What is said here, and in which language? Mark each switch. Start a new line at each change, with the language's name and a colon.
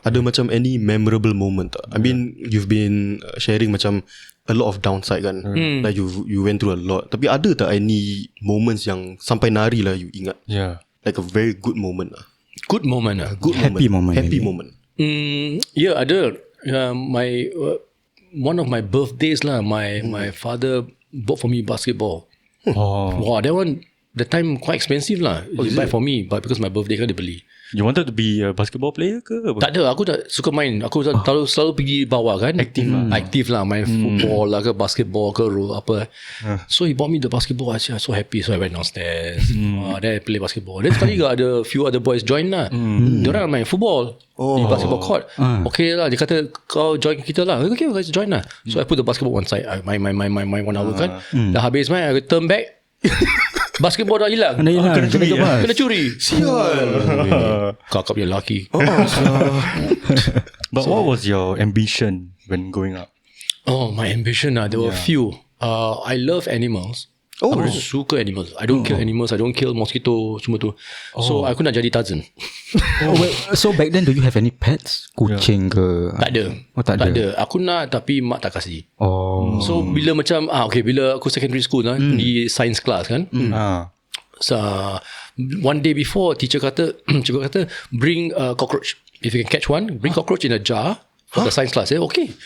Malay: Ada macam
English: any memorable moment tak? I mean you've been sharing macam a lot of downside kan. Like you went through a lot.
Malay: Tapi ada tak
English: any moments
Malay: yang sampai nari lah you ingat?
English: Like a very good moment lah. Good moment lah. Happy moment. Yeah,
Malay: ada.
English: My one of my birthdays lah, my father bought for me basketball. Wow, that one the time quite expensive lah. He buy for me, but because my birthday kan
Malay: dia beli.
English: You wanted to be a basketball player
Malay: ke? Tak ada, aku tak suka main. Aku selalu pergi bawah kan. Aktif lah, main football lah ke, basketball ke, apa.
English: So he bought me the basketball. I was so happy. So I went downstairs. Then I play basketball. Then
Malay: sekali ada
English: few other boys join lah.
Malay: Diorang main football di basketball court. Okay lah, dia kata kau join kita lah.
English: Okay, guys join
Malay: lah.
English: So I put the basketball one side. I main 1 hour kan.
Malay: Dah habis main,
English: I turn back.
Malay: Basketball dah hilang. Kena curi. Sial. Kakak punya lelaki.
English: But what was your ambition when growing up? My ambition there were few. I love animals.
Malay: Aku suka
English: animals. I don't kill animals. I don't kill mosquito,
Malay: semua tu. So aku nak jadi Tarzan.
English: So back then do you have any pets?
Malay: Kucing ke? Tak ada. Tak ada. Aku nak tapi mak tak kasih. So bila macam bila aku
English: secondary school
Malay: di
English: science class
Malay: kan.
English: So one day before teacher
Malay: kata
English: bring a cockroach. If you can catch one, bring cockroach in a jar. For the science class. Okay.